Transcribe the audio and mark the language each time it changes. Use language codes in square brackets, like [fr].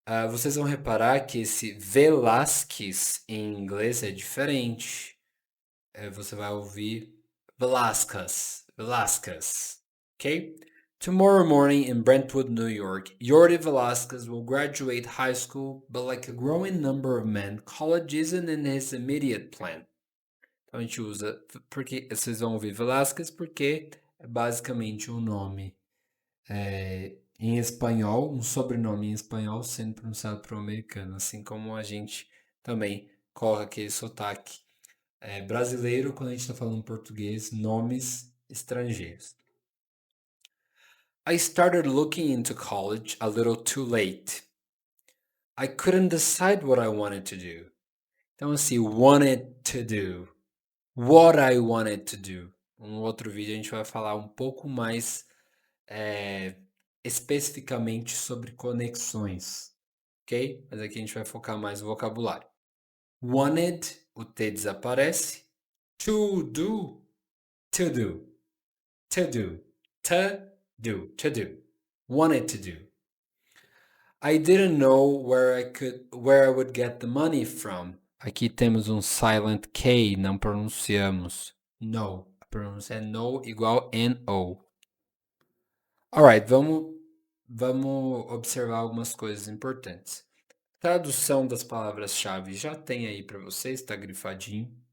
[pt] Vocês vão reparar que esse Velasquez em inglês é diferente. Você vai ouvir Velasquez, Velasquez, ok? [en] Tomorrow morning in Brentwood, New York, Yordi Velasquez will graduate high school, but like a growing number of men, college isn't in his immediate plan. [pt] Então a gente usa, porque vocês vão ouvir Velasquez porque é basicamente um nome em espanhol, um sobrenome em espanhol sendo pronunciado por um americano, assim como a gente também coloca aquele sotaque brasileiro quando a gente está falando português, nomes estrangeiros. [en] I started looking into college a little too late. I couldn't decide what I wanted to do. [pt] Então, assim, [en] wanted to do. What I wanted to do. [pt] Um outro vídeo a gente vai falar um pouco mais especificamente sobre conexões, ok? Mas aqui a gente vai focar mais no vocabulário. [en] Wanted, [pt] o T desaparece. [en] To do, to do, to do, to do. Wanted to do. I didn't know where I would get the money from. [pt] Aqui temos um silent K, não pronunciamos. No. A pronúncia é no igual N-O. Alright, vamos observar algumas coisas importantes. Tradução das palavras-chave já tem aí para vocês, está grifadinho.